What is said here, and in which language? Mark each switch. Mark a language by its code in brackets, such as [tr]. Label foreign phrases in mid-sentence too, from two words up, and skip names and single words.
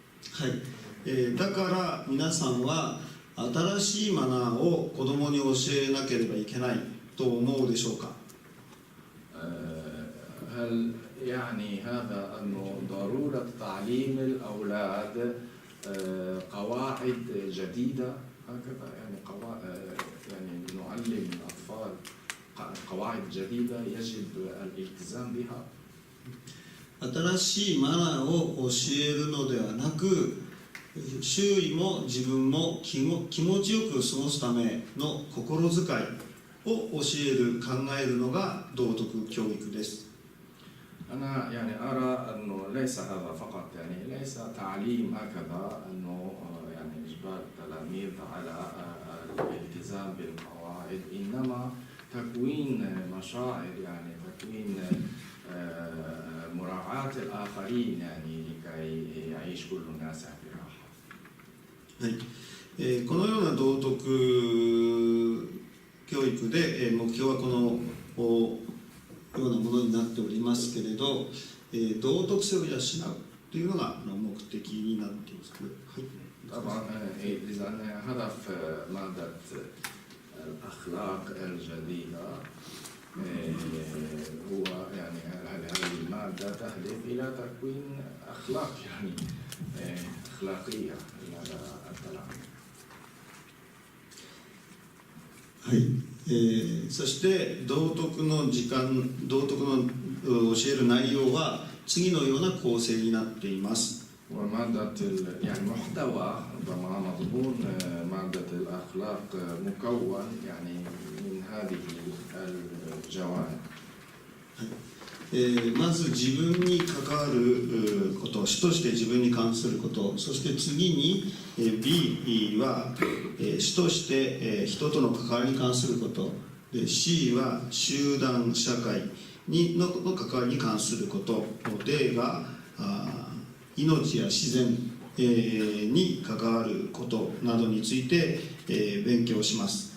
[ja] だから皆さんは新しいマナーを子供に教えなければいけないと思うでしょうか。 [ar] هل يعني هذا أنه ضرورة تعليم الأولاد قواعد جديدة هكذا يعني يعني نعلم الأطفال قواعد جديدة يجب الالتزام بها. [ja] 新しいマナーを教えるのではなく、周囲も自分も気持ちよく過ごすための心遣いを教える、考えるのが道徳教育です。 [ar] أنا يعني أرى أنه ليس هذا فقط يعني ليس تعليم هكذا أنه يعني إجبار التلاميذ على الالتزام بالقواعد إنما تكوين مشاعر يعني تكوين مراعاة الآخرين يعني لكي يعيش كل الناس في راحة. [ja] このような道徳教育で、目標はこのようなものになっておりますけれど、道徳性を養うというのが目的になっています。 [ar] طبعا إذا هدف مادة الأخلاق الجديدة هو يعني هذه المادة تهدف إلى تكوين أخلاق يعني أخلاقية لدى التلاميذ. [ja] そして道徳の教える内容は次のような構成になっています。 [ar] ومادة يعني محتوى ربما مضمون مادة الأخلاق مكون يعني من هذه الجوانب. [ja] まず自分に関わること、主として自分に関すること、そして次に B は主として人との関わりに関すること、C は集団社会の関わりに関すること、D は命や自然に関わることなどについて勉強します。